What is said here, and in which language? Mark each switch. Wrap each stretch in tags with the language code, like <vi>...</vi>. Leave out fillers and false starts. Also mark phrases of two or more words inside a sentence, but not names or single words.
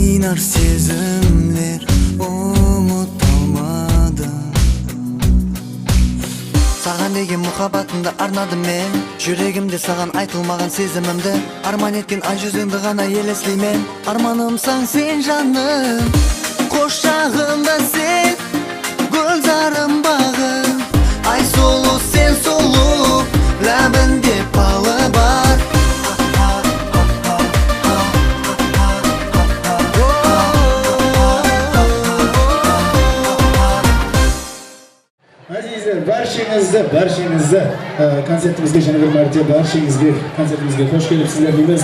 <kk>Aylar sezimler unutalmadım. Саған деген мұхаббатымды арнадым мен. Жүрегімде саған айтылмаған сезімімді арман еткен ай жүзіңді ғана елестеймен. Арманымсың сен жаным, құшағымда сен, гүлзарым бағым. Ай сұлу сен сұлу, ләбінде балы бар. Barşinizde konsertimizge</kk> <uz>yana bir marta barşingizga konsertimizga hoş kelibsizlar deymiz.</uz>